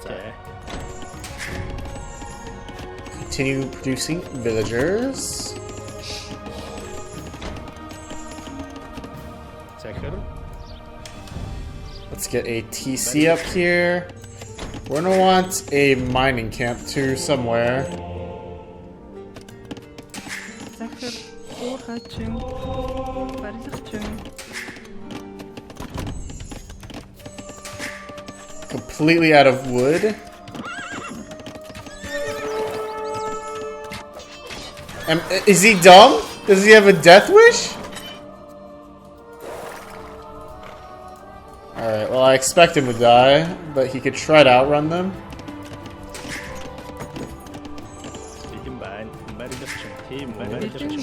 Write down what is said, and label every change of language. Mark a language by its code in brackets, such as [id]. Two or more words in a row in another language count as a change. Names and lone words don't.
[en] Continue producing villagers. [mn] захир. [en] Let's get a TC up here. We're gonna want a mining camp too somewhere. [mn] Захир. Уур хачин. Барилгачин. [en] Completely out of wood. Is he dumb? Does he have a death wish? Alright, well I expect him to die, but he could try to outrun them. [mn] Бэлэн байна. Барилгачин. Тийм үү. Бэлэн Барилгачин.